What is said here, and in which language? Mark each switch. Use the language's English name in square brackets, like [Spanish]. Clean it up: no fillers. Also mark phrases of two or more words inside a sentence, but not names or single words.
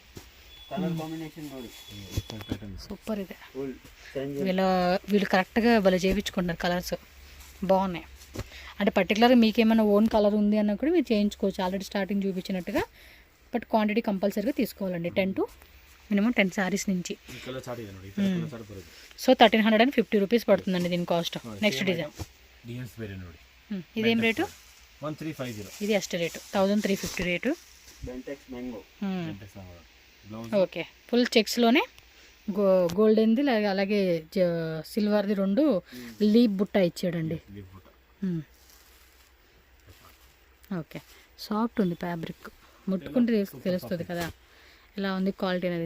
[Telugu] సూపర్ ఇది. వీళ్ళు కరెక్ట్గా భలే చేయించుకుంటున్నారు కలర్స్, బాగున్నాయి. అంటే పర్టికులర్గా మీకు ఏమైనా [English] own colour [Telugu] ఉంది అన్న కూడా మీరు చేయించుకోవచ్చు, [English] already starting [Telugu] చూపించినట్టుగా. [English] but quantity [Telugu] కంపల్సరీగా తీసుకోవాలండి, [English] 10 to minimum 10 sarees [Telugu] నుంచి. [Kannada] ಈ [English] colour chart [Kannada] ಇದೆ ನೋಡಿ, ಈ [English] colour chart [Kannada] ಬರುತ್ತೆ. [Telugu] సో 1350 రూపీస్ పడుతుందండి దీని కాస్ట్. [English] next design [Kannada] డిజైన్స్ ಬೇರೆ ನೋಡಿ. [Telugu] ఇదేం రేటు? 1350. ఇది ఎస్ట్ రేటు 1350 రేటు. బెంటెక్స్ మ్యాంగో. ఓకే, ఫుల్ చెక్స్లోనే గోల్డెన్ది అలాగే సిల్వర్ది 2 లీప్ బుట్ట ఇచ్చాడండి. ఓకే, సాఫ్ట్ ఉంది ఫ్యాబ్రిక్, ముట్టుకుంటే తెలుస్తుంది కదా ఎలా ఉంది క్వాలిటీ అనేది.